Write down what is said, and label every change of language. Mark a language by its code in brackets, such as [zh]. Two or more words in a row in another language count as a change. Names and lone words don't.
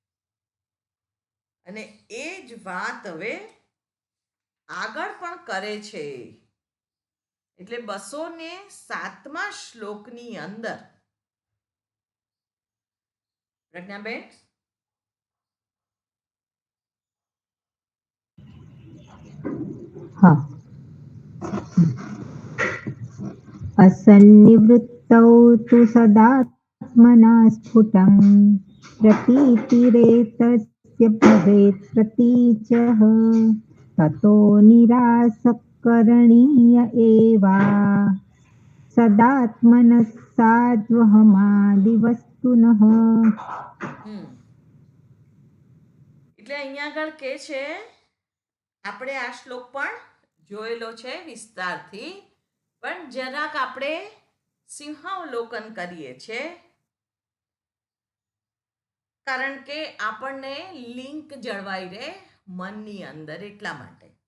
[gu] અને એ જ વાત હવે આગળ પણ કરે છે. એટલે 207મા શ્લોકની અંદર પ્રજ્ઞાબેન, હા, [sa] असन्निवृत्तौ तु सदात्मना स्फुटं प्रतीतिरेतस्य भवेत् प्रतीचः ततो निरासकरणीय एवा सदात्मनः साध्वहमादिवस्तुनः. [gu] એટલે અહીંયા આગળ કે છે, આપણે આ શ્લોક પણ જોયેલો છે વિસ્તારથી, પણ જરાક આપણે સિંહાવલોકન કરીએ છીએ, કારણ કે આપણને લિંક જળવાઈ રહે મનની અંદર, એટલા માટે.